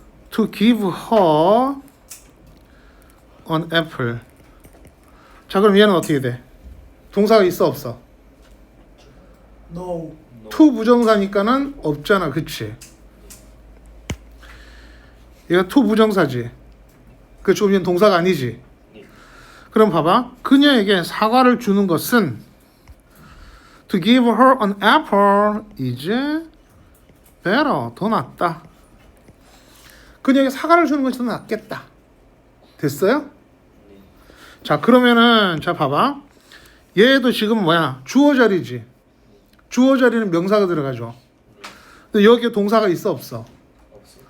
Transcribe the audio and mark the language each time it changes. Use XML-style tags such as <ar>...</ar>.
<ko>To give her an apple. 자, 그럼 얘는 어떻게 돼? 동사가 있어 없어?</ko> <en>No.</en> <ko>to 부정사니까는 없잖아. 그치? 얘가 to 부정사지. 그 좀 얘는 동사가 아니지. 그럼 봐봐.</ko> <en>그녀에게 사과를 주는 것은 to give her an apple is better.</en> <ko>더 낫다. 그녀에게 사과를 주는 것이 더 낫겠다. 됐어요? 자, 그러면은 자 봐봐. 얘도 지금 뭐야? 주어 자리지. 주어 자리는 명사가 들어가죠. 근데 여기에 동사가 있어 없어? 없어.</ko>